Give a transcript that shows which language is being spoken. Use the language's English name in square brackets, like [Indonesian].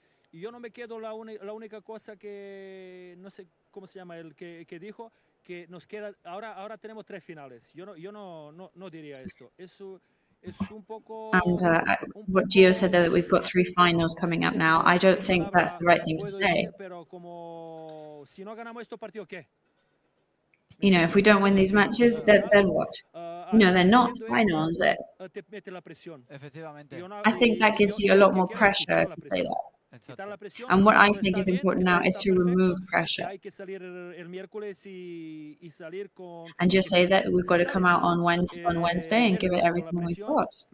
[Spanish] Y yo no me quedo la única cosa que no sé cómo se llama el que dijo que nos queda ahora tenemos 3 finales. Yo no diría esto. Eso es un poco. [English] And what Gio said there, that we've got 3 finals coming up now. I don't think that's the right thing to say. [Spanish] Pero como si no ganamos estos partidos, ¿qué? [English] You know, if we don't win these matches, then what? No, they're not finals. I think that gives you a lot more pressure if you say that. And what I think is important now is to remove pressure. And just say that we've got to come out on Wednesday and give it everything we've got.